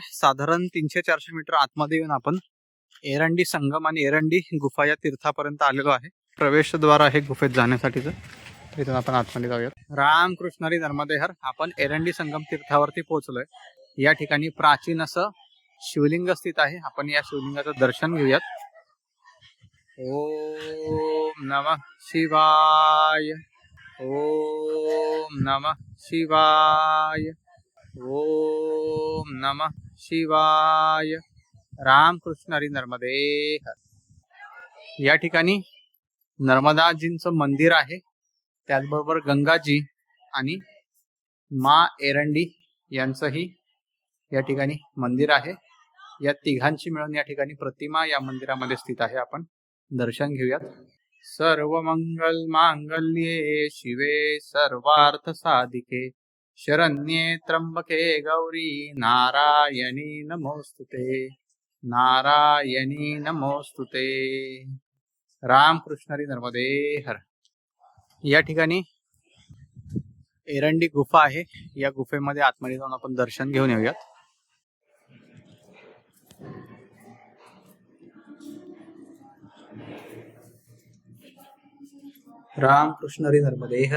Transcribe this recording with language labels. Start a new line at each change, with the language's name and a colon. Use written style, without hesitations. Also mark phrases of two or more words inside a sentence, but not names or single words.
Marathi: साधारण 300-400 मीटर आतमध्ये येऊन आपण एरंडी संगम आणि एरंडी गुफा या तीर्थापर्यंत आलेलो आहे. प्रवेशद्वार आहे गुफेत जाण्यासाठीचं. इथून आपण आतमध्ये जाऊयात. रामकृष्ण हरी नर्मदे हर. आपण एरंडी संगम तीर्थावरती पोहोचलोय. या ठिकाणी प्राचीन असं शिवलिंग स्थित आहे. आपण या शिवलिंगाचं दर्शन घेऊयात.
Sanskrit: ओम नमः शिवाय. ओम नमः शिवाय. ओम नमः शिवाय.
Marathi: रामकृष्ण हरी नर्मदे हर. या ठिकाणी नर्मदाजींचं मंदिर आहे, त्याचबरोबर गंगाजी आणि मा एरंडी यांचंही या ठिकाणी मंदिर आहे. या तिघांची मिळून या ठिकाणी प्रतिमा या मंदिरामध्ये स्थित आहे. आपण दर्शन घेऊयात.
Sanskrit: सर्व मंगल मांगल्ये शिवे सर्वार्थ साधिके शरण्ये त्र्यंबके गौरी नारायणी नमोस्तुते. नारायणी नमोस्तुते.
Marathi: रामकृष्ण हरी नर्मदे हर. या ठिकाणी एरंडी गुफा आहे. या गुफेमध्ये आतमध्ये जाऊन आपण दर्शन घेऊन येऊयात. रामकृष्ण हरी नर्मदे हर.